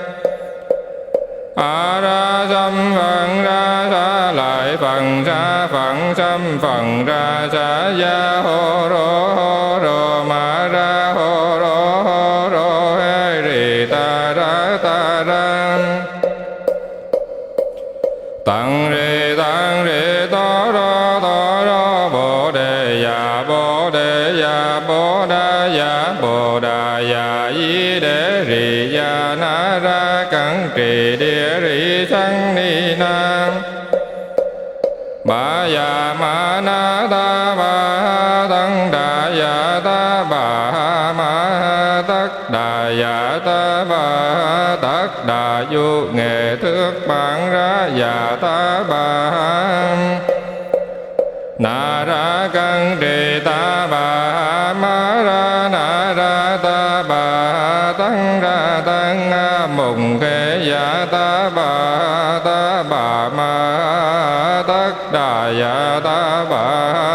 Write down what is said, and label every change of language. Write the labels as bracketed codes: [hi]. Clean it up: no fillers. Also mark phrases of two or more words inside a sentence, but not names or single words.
[vi] a ra dâm phần ra sa lại phần sa phận xâm phần ra sa ya hô rô ma ra hô rô hê rì ta ra tặng rì to rô bồ đề ya bồ đà ya y đế rì ya na ra cẩn trì địa rì sanh ni nam bà ya ma na ta bà tăng đà ya ta bà ma tất đà ya ta bà tất đà du nghệ thước bản ra ya ta bà na ra cẩn trì ta bà ma ra na ra ta bà tăng ra tăng mùng khê ya ta bà ma tất đà ya ta bà